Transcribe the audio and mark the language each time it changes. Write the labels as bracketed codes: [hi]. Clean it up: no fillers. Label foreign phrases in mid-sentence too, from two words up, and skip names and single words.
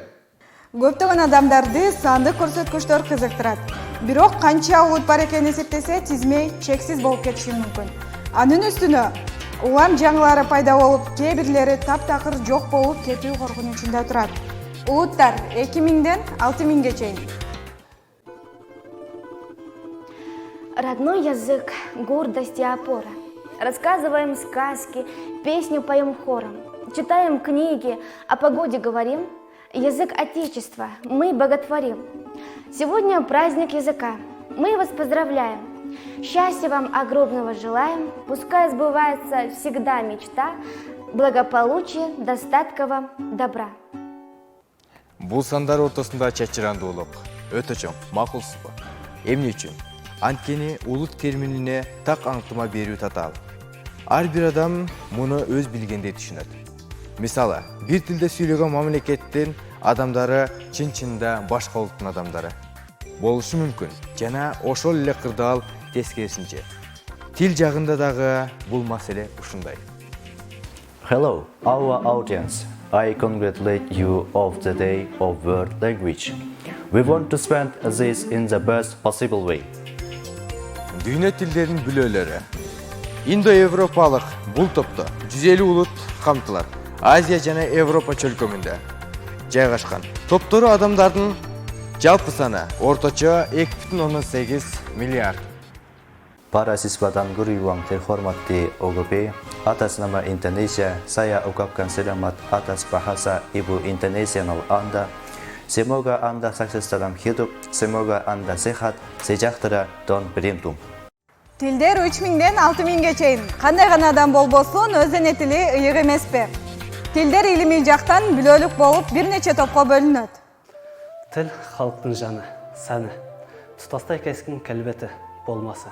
[ky] Көптөгөн адамдарды сандык көрсөткүчтөр кызыктырат. Бирок канча улут бар экенин эсептесе, тизмей чексиз болуп кетиши мүмкүн. Анын үстүнө улам жаңылары пайда болуп, кээ бирлери таптакыр жок болуп кетүү коркунучунда турат. Улуттар 2000ден 6000ге чейин. [ru] Родной язык, гордость и опора. Рассказываем сказки, песню поем хором. Читаем книги, о погоде говорим. Язык Отечества мы боготворим. Сегодня праздник языка. Мы вас поздравляем. Счастья вам огромного желаем. Пускай сбывается всегда мечта. Благополучия, достатка вам, добра. [ky] Бул сандар ортосунда чачырандуулук өтө чоң, макулсузбу? Эмне үчүн? Анткени улут терминине так аңтыма берүү татаал. Ар бир адам муну өз билгендей түшүнөт. Мисалы, бир тилде сүйлөгөн мамлекеттин адамдары чын-чынында башка улуттун адамдары болушу мүмкүн. Жана ошол эле кырдаал тескерисинче. Тил жагында дагы бул маселе ушундай. [en] Hello, our audience. I congratulate you of the Day of World Language. We want to spend this in the best possible way. [ky] Дүйнө тилдеринин бүлөлөрү. Индо-европалык бул топто 150 улут камтылат. Азия жана Европа чөлкөмүндө жайгашкан. Топтору адамдардын жалпы саны орточо 2,8 миллиард. [id] Para siswa dan guru yang terhormati OGP, atas nama Indonesia, saya ucapkan selamat atas bahasa Ibu Internasional Anda. Semoga Anda sukses dalam hidup, semoga Anda sehat, sejahtera, dan beruntung. [ky] Тилдер 3000ден 6000ге чейин. Кандай гана адам болбосун, өз эне тили ыйык эмеспи? Тилдер илимий жактан бүлөлүк болуп, бир нече топко бөлүнөт. Тил халктын жаны, саны, тутастай кескин келбети болмасы.